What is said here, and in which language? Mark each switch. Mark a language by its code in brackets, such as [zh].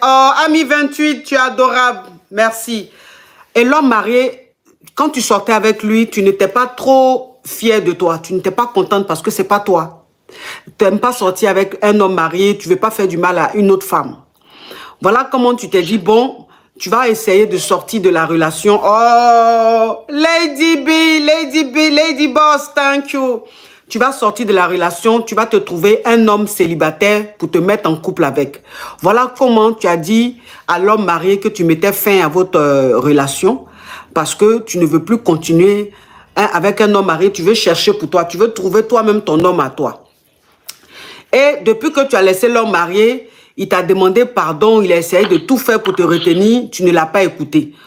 [fr] Oh, ami 28, tu es adorable. Merci. Et l'homme marié, quand tu sortais avec lui, tu n'étais pas trop fier de toi. Tu n'étais pas contente parce que c'est pas toi. Tu n'aimes pas sortir avec un homme marié. Tu ne veux pas faire du mal à une autre femme. Voilà comment tu t'es dit, bon... Tu vas essayer de sortir de la relation. [en] Oh, Lady B, Lady Boss, thank you. [fr] Tu vas sortir de la relation, tu vas te trouver un homme célibataire pour te mettre en couple avec. Voilà comment tu as dit à l'homme marié que tu mettais fin à votre relation parce que tu ne veux plus continuer avec un homme marié. Tu veux chercher pour toi, tu veux trouver toi-même ton homme à toi. Et depuis que tu as laissé l'homme marié, il t'a demandé pardon, il a essayé de tout faire pour te retenir, tu ne l'as pas écouté.